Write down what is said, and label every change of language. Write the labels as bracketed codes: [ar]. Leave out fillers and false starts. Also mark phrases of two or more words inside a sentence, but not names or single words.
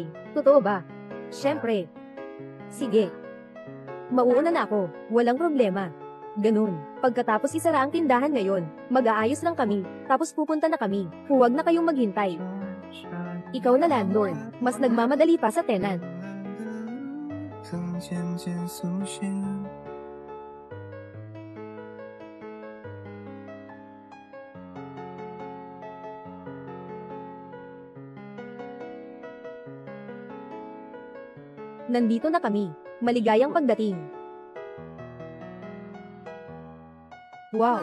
[tl] Totoo ba? Siyempre. Sige. Mauuna na ako, walang problema. Ganun. Pagkatapos isara ang tindahan ngayon, mag-aayos lang kami, tapos pupunta na kami. Huwag na kayong maghintay. Ikaw na landlord, mas nagmamadali pa sa tenant. [zh] 灯渐渐苏醒 [tl] Nandito na kami. Maligayang pagdating. Wow!